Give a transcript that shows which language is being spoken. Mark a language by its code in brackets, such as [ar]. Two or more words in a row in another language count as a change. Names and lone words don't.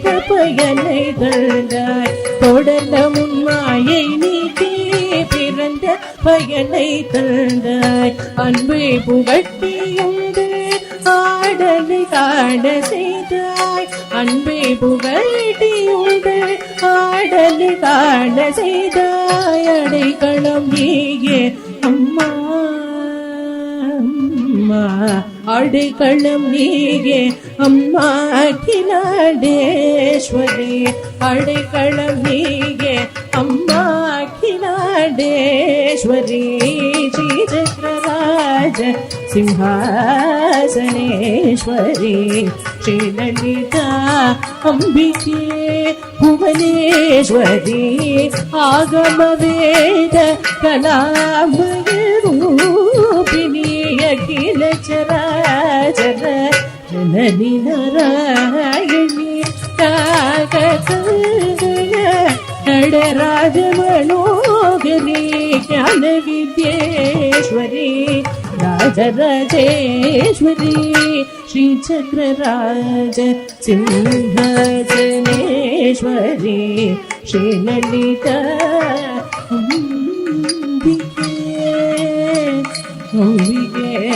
[ta] பயனை தந்தாய் தொடர்ந்த உண்மையை நீக்கே பிறந்த பயனை தந்தாய் அன்பை புகட்டியுண்டு ஆடலை காண செய்தாய் அன்பை புகட்டியுண்டு ஆடலை காண செய்தாய் அடைக்கலம் நீயே அம்மா அம்மா அடைக்கலம் நீயே அம்மா அகிலாண்டேஸ்வரி அடைக்கலம் நீயே அம்மா அகிலாண்டேஸ்வரி श्रीचक्रराज [sa] सिंहासनेश्वरी श्रीललिता अम्बिके भुवनेश्वरी आगमवेद कलामयरूपिणी अखिल चराचर जननी नारायणी नटराजमनोहरी ज्ञान विद्येश्वरी राजराजेश्वरी श्रीचक्रराज सिंहासनेश्वरी श्रीललिता अम्बिके अम्बिके